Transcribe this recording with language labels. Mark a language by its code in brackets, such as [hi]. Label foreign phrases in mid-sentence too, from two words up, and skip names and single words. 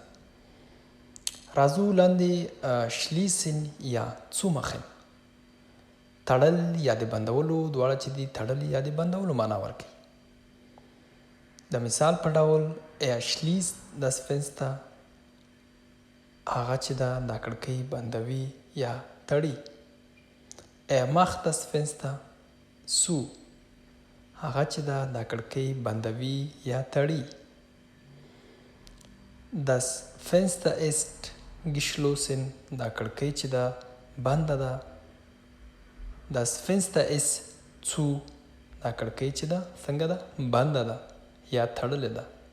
[ps] راځو لاندې schließen یا zumachen تړل یا د بندولو دواړه چې دي تړل یا د بندولو معنا ورکوي د مثال په ډول [de] Er schließt das Fenster [ps] هغه چې دا کړکۍ بندوي یا تړي [de] Er macht das Fenster zu [ps] هغه چې دا کړکۍ بندوي یا تړي [de] Das Fenster ist geschlossen [ps] دا کړکۍ چې دا بنده ده [de] Das Fenster ist zu [ps] دا کړکۍ چې دا څنګه ده بنده ده یا تړلې ده